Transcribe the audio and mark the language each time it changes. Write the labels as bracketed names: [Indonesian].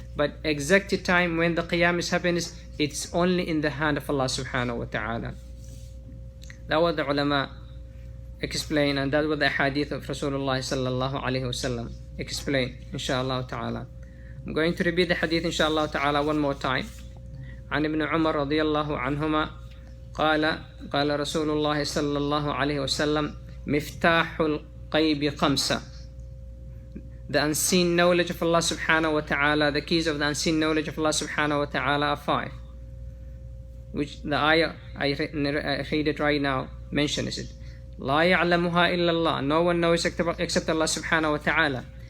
[English] But exact time when the qiyam is happening, it's only in the hand of Allah subhanahu wa ta'ala. That was the ulama explain, and that was the hadith of Rasulullah sallallahu alayhi wa sallam explain, inshallah ta'ala. I'm going to repeat the hadith inshallah ta'ala one more time. [Arabic] عن ابن عمر رضي الله عنهما قال رسول الله صلى الله عليه وسلم مفتاح الغيب خمسة. [English] The unseen knowledge of Allah subhanahu wa ta'ala, the keys of the unseen knowledge of Allah subhanahu wa ta'ala are 5, which the ayah I read it right now mentions it. [Arabic] لا يعلمها إلا الله. [English] No one knows except Allah subhanahu wa ta'ala.